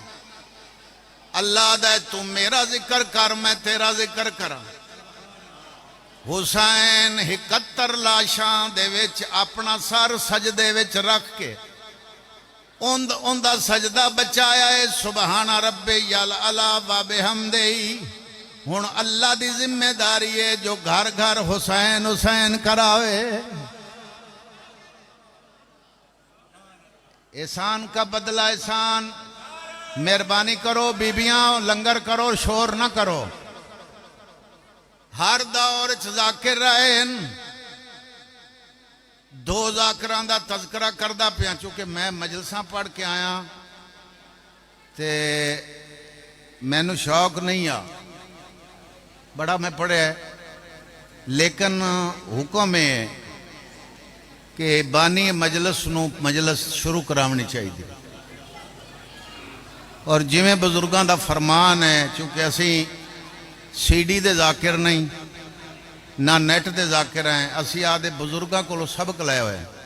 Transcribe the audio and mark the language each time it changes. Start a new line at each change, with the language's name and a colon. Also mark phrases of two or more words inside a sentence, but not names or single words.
Punjabi: اللہ دا تو میرا ذکر کر، میں تیرا ذکر کرا. حسین 71 لاشاں دے وچ اپنا سر سجدے وچ رکھ کے اوندا سجدہ بچایا ہے.
Arabic: سبحان ربي الأعلى وبحمده.
Punjabi: ہن اللہ دی ذمہ داری ہے جو گھر گھر حسین حسین کراوے.
Urdu: احسان کا بدلہ احسان.
Punjabi: مہربانی کرو بیبیاں، لنگر کرو، شور نہ کرو. ہر دور چ ذاکر رہن. دو ذاکراں دا تذکرہ کردا پیا، چونکہ میں مجلساں پڑھ کے آیا تے مینوں شوق نہیں آ بڑا میں پڑھے، لیکن حکم ہے کہ بانی مجلس نوں مجلس شروع کراونی چاہیے. اور جویں بزرگوں کا فرمان ہے، چونکہ اسی سی ڈی دے ذاکر نہیں نہ نیٹ دے ذاکر ہیں، اسی آدے بزرگوں کو سبق لایا ہویا ہے.